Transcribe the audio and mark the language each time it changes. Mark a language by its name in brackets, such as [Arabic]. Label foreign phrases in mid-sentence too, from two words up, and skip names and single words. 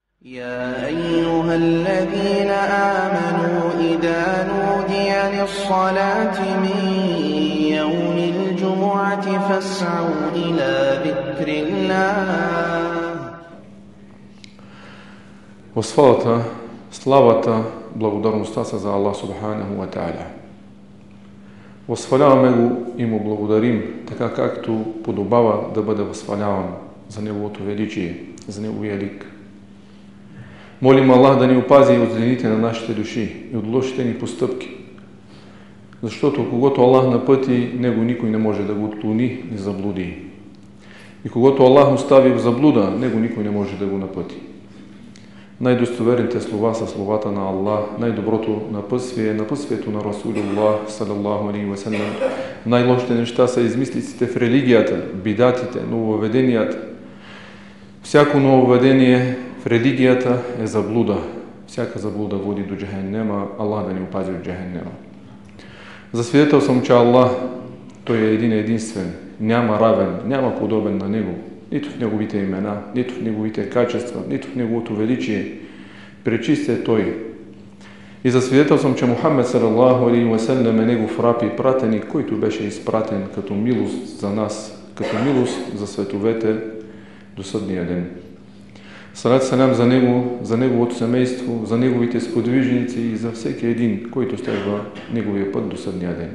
[Arabic] يا أيها الذين آمنوا إذا نودي للصلاة من يوم الجمعة فاسعوا إلى ذكر الله. [Bulgarian] Восхвалата, славата, благодарността са за Аллах [Arabic] سبحانه وتعالى. [Bulgarian] Възхваляваме го и му благодарим, така както подобава да бъде възхваляван за Неговото величие, за Неговия лик. Молим Аллах да ни опази от злените на нашите души и от лошите ни постъпки, защото когато Аллах напъти, него никой не може да го отклони и заблуди. И когато Аллах остави в заблуда, него никой не може да го напъти. Най-достоверните слова са словата на Аллах, най-доброто напътствие е напътствието на Расулуллах [Arabic] صلى الله عليه وسلم. [Bulgarian] Най-лошите неща са измислиците в религията, бидатите, нововведенията. Всяко нововведение в религията е заблуда. Всяка заблуда води до джахеннема. Аллах да ни опази от джахеннема. Засвидетел съм, че Аллах, Той е един единствен, няма равен, няма подобен на Него. Нито в Неговите имена, нито в Неговите качества, нито в Неговото величие. Пречист е Той. И засвидетел съм, че Мухаммед [Arabic] صلى الله عليه وسلم [Bulgarian] е Негов раб и пратеник, който беше изпратен като милост за нас, като милост за световете до съдния ден. Салат салям за Него, за Неговото семейство, за Неговите сподвижници и за всеки един, който следва Неговия път до съдния ден.